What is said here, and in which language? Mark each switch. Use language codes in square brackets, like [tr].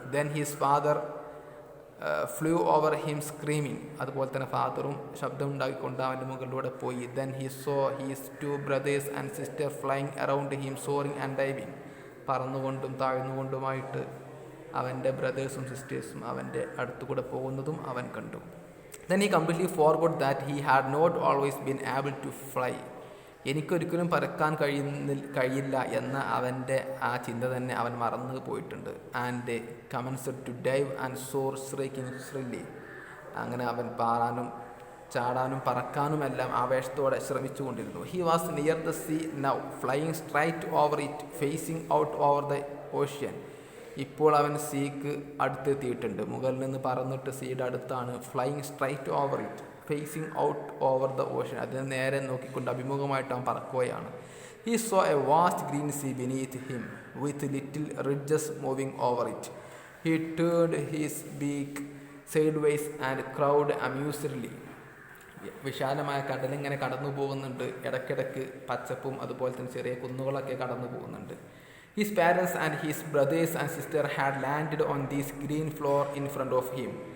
[en] Then his father flew over him screaming. [ml] അതുപോലെ തന്നെ ഫാദറും ശബ്ദമുണ്ടാക്കിക്കൊണ്ട് അവൻ്റെ മുകളിലൂടെ പോയി. [en] Then he saw his two brothers and sister flying around him soaring and diving. [ml] പറന്നുകൊണ്ടും താഴ്ന്നുകൊണ്ടുമായിട്ട് അവൻ്റെ ബ്രദേഴ്സും സിസ്റ്റേഴ്സും അവൻ്റെ അടുത്തുകൂടെ പോകുന്നതും അവൻ കണ്ടു. [en] Then he completely forgot that he had not always been able to fly. [ml] എനിക്കൊരിക്കലും പറക്കാൻ കഴിയില്ല എന്ന അവൻ്റെ ആ ചിന്ത തന്നെ അവൻ മറന്നു പോയിട്ടുണ്ട്. [en] And commenced to dive and soar shrieking shrilly. [ml] അങ്ങനെ അവൻ പാറാനും ചാടാനും പറക്കാനുമെല്ലാം ആവേശത്തോടെ ശ്രമിച്ചുകൊണ്ടിരുന്നു. [en] He was near the sea now, flying straight over it, facing out over the ocean. [ml] ഇപ്പോൾ അവൻ സീക്ക് അടുത്തെത്തിയിട്ടുണ്ട്. മുകളിൽ നിന്ന് പറന്നിട്ട് സീയുടെ അടുത്താണ്. [en] Flying straight over it, facing out over the ocean. [ml] അതിന് നേരെ നോക്കിക്കൊണ്ട് അഭിമുഖമായിട്ട് അവൻ പറക്കുകയാണ്. [en] He saw a vast green sea beneath him with little ridges moving over it. He turned his beak sideways and crowed amusedly. [ml] വിശാലമായ കടലിങ്ങനെ കടന്നു പോകുന്നുണ്ട്. ഇടയ്ക്കിടയ്ക്ക് പച്ചപ്പും അതുപോലെ തന്നെ ചെറിയ കുന്നുകളൊക്കെ കടന്നു പോകുന്നുണ്ട്. [en] His parents and his brothers and sisters had landed on this green floor in front of him.